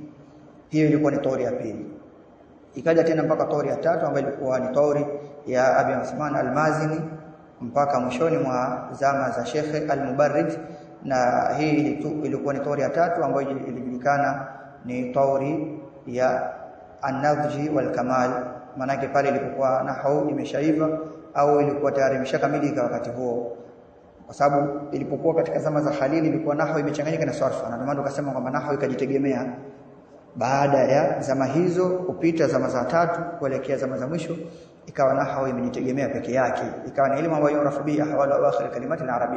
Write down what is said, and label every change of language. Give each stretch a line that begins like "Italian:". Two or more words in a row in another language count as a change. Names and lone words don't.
Swahili: Hiyo ilikuwa ni tauri ya pili. Ikaja tena mpaka tauri ya tatu ambayo ilikuwa ni tauri ya Abi Uthman al-Mazini mpaka mwishoni mwa zama za Sheikh al-Mubarrid, na hii ilikuwa ni tauri ya tatu ambayo ilijulikana ni tauri ya
Arabic: النضج والكمال.
Swahili: Maana yake pale ilipokuwa nahwu imeshaiva au ilikuwa tayari imeshakamilika wakati huo, kwa sababu ilipokuwa katika zama za Khalil ilikuwa nahwu imechanganyika na sarfa, na ndio maana tukasema kwamba nahwu ikajitegemea. Baada ya zama hizo kupita zama za tatu kuelekea zama za mwisho, ikawa nahwu imejitegemea peke yake, ikawa ni elimu ambayo
Arabic: يعرف به أحوال أواخر الكلمة العربية.